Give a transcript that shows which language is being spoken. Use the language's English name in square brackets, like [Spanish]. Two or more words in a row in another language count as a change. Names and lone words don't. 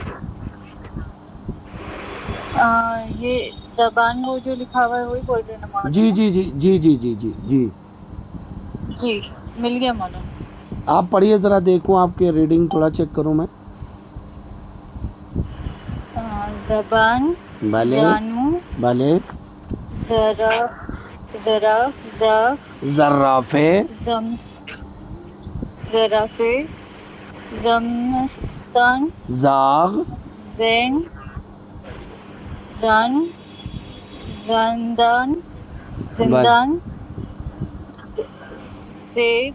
[Urdu] یہ زبان وہ جو لکھا ہوا ہے وہی بول رہے ہیں نا مولانا؟ جی جی جی جی جی جی جی جی جی مل گیا مولانا. آپ پڑھیے ذرا دیکھوں آپ کی ریڈنگ تھوڑا چیک کروں میں. زبان، بھلے زانو، بھلے ظرف، ظف، زرافے، زرافے، زمستان، زاغ، زین، زن، زندان، زندان، زیب،